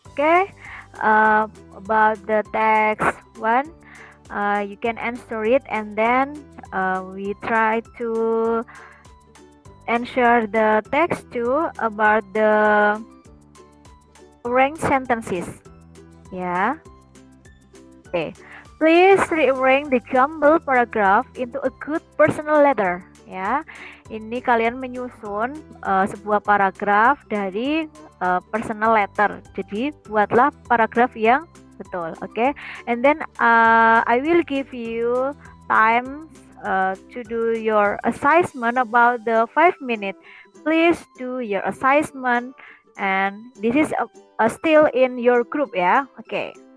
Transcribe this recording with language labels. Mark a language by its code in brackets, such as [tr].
[en] Okay, about the text one, you can answer it, and then we try to answer the text two about the arranged sentences. Yeah. Okay. Please rearrange the jumbled paragraph into a good personal letter. [id] Ya, ini kalian menyusun sebuah paragraf dari personal letter. Jadi buatlah paragraf yang betul, okay? [en] And then I will give you time to do your assessment about the 5 minutes. Please do your assessment, and this is still in your group ya, okay?